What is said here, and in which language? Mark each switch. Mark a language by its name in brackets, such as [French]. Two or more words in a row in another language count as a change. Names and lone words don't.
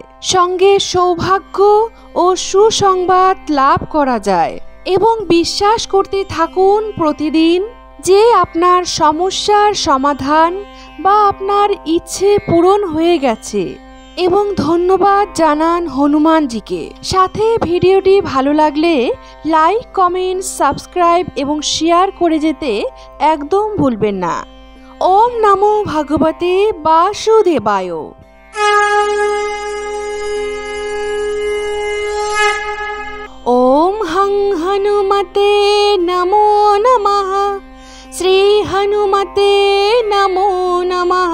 [Bangla] সঙ্গে সৌভাগ্য ও সুসংবাদ লাভ করা যায় এবং বিশ্বাস করতে থাকুন প্রতিদিন যে আপনার সমস্যার সমাধান বা আপনার ইচ্ছে পূরণ হয়ে গেছে, এবং ধন্যবাদ জানান হনুমানজিকে। সাথে ভিডিওটি ভালো লাগলে লাইক কমেন্ট সাবস্ক্রাইব এবং শেয়ার করে যেতে একদম ভুলবেন না। [Sanskrit] ओम नमो भगवते वासुदेवाय। ओम हं हनुमते नमो नमः। श्री हनुमते नमो नमः।